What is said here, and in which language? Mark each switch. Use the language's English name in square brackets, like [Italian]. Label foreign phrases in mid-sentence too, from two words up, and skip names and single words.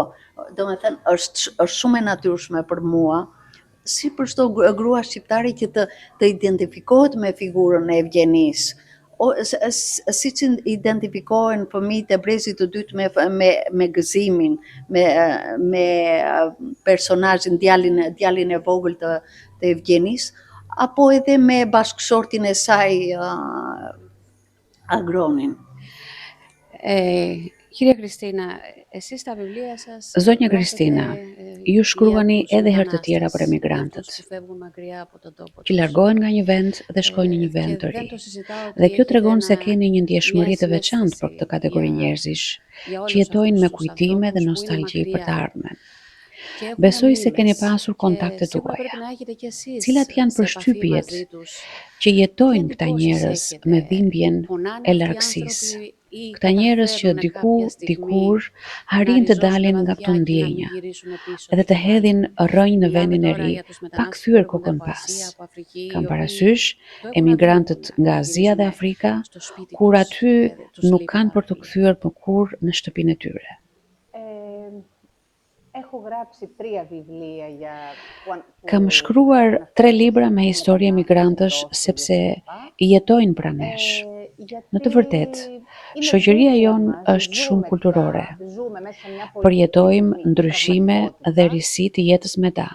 [Albanian] Domethënë është shumë e natyrshme për mua, si për çdo grua shqiptare që të identifikohet me figurën e Evgjenisë, siç identifikohen fëmijët e Brezit të dytë me Gëzimin, me personazhin, djalin e vogël të Evgjenisë, apo edhe me bashkëshortin e saj Agronin. [Greek] Κυρία Κριστίνα, εσείς στα βιβλία σας [Albanian] Zonja [Greek] γράφετε, [Albanian] Kristina, ju [Greek] για [Albanian] shkruani [Greek] τους [Albanian] edhe herë të tjera për [Greek] μετανάστες, [Albanian] emigrantët, [Greek] αυτούς που φεύγουν μακριά από τον τόπο [Albanian] që [Greek] τους. [Albanian] largohen nga një vend dhe shkojnë në një vend [Greek] Και [Albanian] të [Greek] δεν [Albanian] ri. [Greek] το συζητάω [Albanian] Dhe [Greek] επειδή [Albanian] kjo [Greek] έχετε [Albanian] tregon se [Greek] μια [Albanian] keni një ndjeshmëri të veçantë për këtë [Greek] συναίσθηση [Albanian] kategori njerëzish, [Greek] για [Albanian] që [Greek] όλους [Albanian] jetojnë [Greek] αυτούς [Albanian] me [Greek] τους [Albanian] kujtime dhe [Greek] ανθρώπους που είναι [Albanian] nostalgji për të [Greek] μακριά [Albanian] ardhmen. [Greek] και έχουν [Albanian] Besoj se keni [Greek] μνήμες [Albanian] pasur [Greek] και [Albanian] kontaktet [Greek] σίγουρα [Albanian] tuaja. [Greek] πρέπει να έχετε κι εσείς [Albanian] Cilat janë [Greek] σε επαφή [Albanian] përshtypjet [Greek] μαζί τους. [Albanian] që [Greek] Τι [Albanian] jetojnë këta [Greek] εντυπώσεις [Albanian] njerëz [Greek] έχετε, [Albanian] me dhimbjen [Greek] πονάνε [Albanian] e [Greek] αυτοί οι [Albanian] largësisë. [Greek] άνθρωποι ή [Albanian] Këta njerëz që [Greek] καταφέρνουν κάποια στιγμή [Albanian] dikur [Greek] να [Albanian] arrin të [Greek] ριζώσουν [Albanian] dalin nga këto [Greek] βαθιά και να μην [Albanian] ndjenja [Greek] γυρίσουν πίσω [Albanian] edhe [Greek] και [Albanian] të [Greek] πάλι. [Albanian] hedhin rrënjë në [Greek] Μιλάμε [Albanian] vendin e [Greek] τώρα [Albanian] ri, [Greek] για τους [Albanian] pa [Greek] μετανάστες που [Albanian] kthyer [Greek] έρχονται [Albanian] kokën [Greek] από [Albanian] pas. [Greek] Ασία, από Αφρική, οι [Albanian] Kam [Greek] οποίοι [Albanian] parasysh [Greek] το έχουν [Albanian] emigrantët [Greek] αδύνατο [Albanian] nga [Greek] να [Albanian] Azia dhe [Greek] γυρίσουν [Albanian] Afrika, [Greek] στο σπίτι [Albanian] kur [Greek] τους [Albanian] aty [Greek] και τους [Albanian] nuk [Greek] λείπει [Albanian] kanë [Greek] πάρα [Albanian] për të [Greek] πολύ. [Albanian] kthyer më kurrë në shtëpinë e tyre. [Greek] Έχω γράψει 3 βιβλία [Albanian] Kam shkruar 3 libra me histori emigrantësh sepse jetojnë pranë nesh. Në të vërtetë, shoqëria jonë është shumë kulturore. Përjetojmë ndryshime dhe risi të jetës me ta.